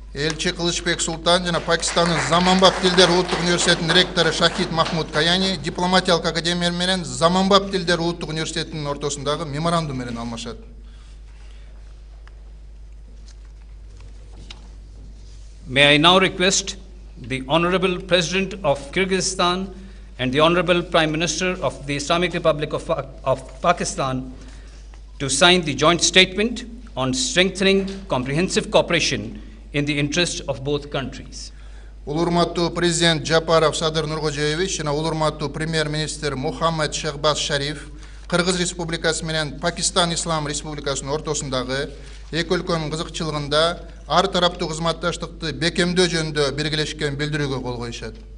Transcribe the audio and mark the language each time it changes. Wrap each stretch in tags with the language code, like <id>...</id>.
<ky>Elçi Kılıçbek Sultan жана Пакистанын Заманбап тилдер улуттук университетинин ректору Шахид Махмуд Каяни дипломатиялык академия менен Заманбап тилдер улуттук университетинин ортосундагы меморандум менен алмашат.</ky> <en>May I now request the Honorable President of Kyrgyzstan and the Honorable Prime Minister of the Islamic Republic of Pakistan to sign the joint statement on strengthening comprehensive cooperation in the interest of both countries.</en> <ky>Улурматтуу президент Жапаров Садыр Нуркожоевич жана улурматтуу премьер-министр Мухаммад Шахбаз Шариф Кыргыз Республикасы менен Пакистан Ислам Республикасынын ортосундагы эки өлкөнүн кызыкчылыгында ар тараптуу кызматташтыкты бекемдөө жөнүндө биргелешкен билдирүүгө кол коюшат.</ky>